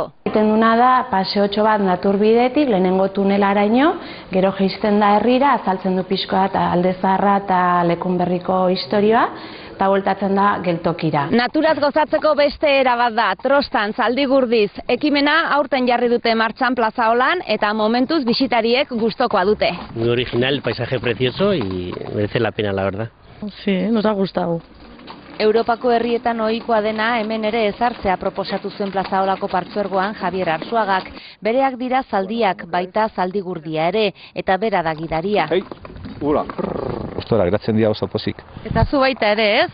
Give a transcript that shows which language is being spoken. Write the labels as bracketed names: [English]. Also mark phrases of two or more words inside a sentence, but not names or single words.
[Basque] Egiten duna da paseotxo bat naturbidetik, lehenengo tunelaraino, gero jaisten da herrira, azaltzen du pixkoa eta Alde Zaharra eta Lekunberriko historioa, eta bueltatzen da geltokira. Naturaz gozatzeko beste era bat da, Trostan, Zaldigurdiz. Ekimena aurten jarri dute martxan Plazaolan eta momentuz bisitariek gustokoa dute. [Spanish] Muy original, el paisaje precioso y merece la pena, la verdad. Sí, nos ha gustado. [Basque] Europako herrietan ohikoa dena hemen ere ezartzea proposatu zuen Plazaolako Partzuergoan Javier Arzuagak. Bereak dira zaldiak, baita Zaldigurdia ere, eta bera da gidaria. Hei, ura, ostora, geratzen dira oso pozik. Eta zu baita ere, ez?